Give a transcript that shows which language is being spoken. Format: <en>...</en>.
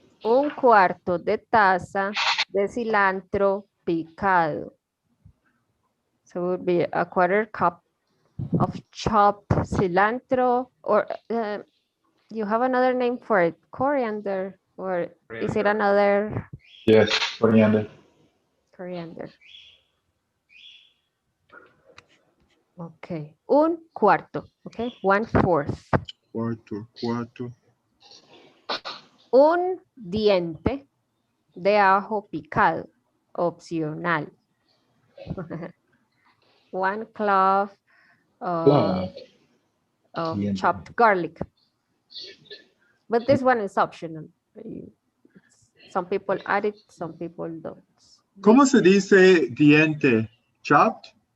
<es>Un cuarto de taza de cilantro picado.</es> <en>So it would be a quarter cup of chopped cilantro, or you have another name for it, coriander, or is it another? Yes, coriander. Coriander.</en> <es>Okay, un cuarto, okay, 1/4. Cuarto. Un diente de ajo picado, opcional.</es> <en>1 clove of chopped garlic. But this one is optional. Some people add it, some people don't.</en> <es>¿Cómo se dice diente?</es> <en>Chopped?</en>